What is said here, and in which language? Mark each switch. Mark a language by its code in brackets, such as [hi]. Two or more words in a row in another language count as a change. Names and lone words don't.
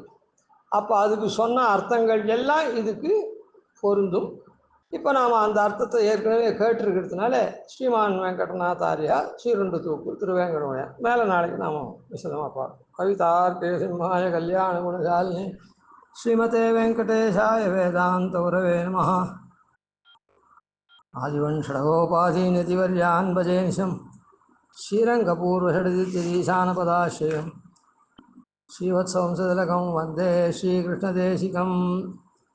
[ta] அப்போ அதுக்கு சொன்ன அர்த்தங்கள் எல்லாம் இதுக்கு பொருந்தும். இப்போ நாம் அந்த அர்த்தத்தை ஏற்கனவே கேட்டிருக்கிறதுனால ஸ்ரீமான் வெங்கடநாதாரியா ஸ்ரீருண்டு தூப்புல் திருவேங்கடமுடையான் மேலே நாளைக்கு நாம் விசதமாக பார்ப்போம். [sa] कवितार्किक सिंहाय कल्याण गुणशालिने श्रीमते वेङ्कटेशाय वेदान्त गुरवे नमः. आदिवंशोपाधीनतिवर्यान् भजेनिशं श्रीरङ्गपूर्वषडदित्यधीशानपदाश्रयं श्रीवत्सवंशतिलकं वन्दे श्रीकृष्णदेशिकम्.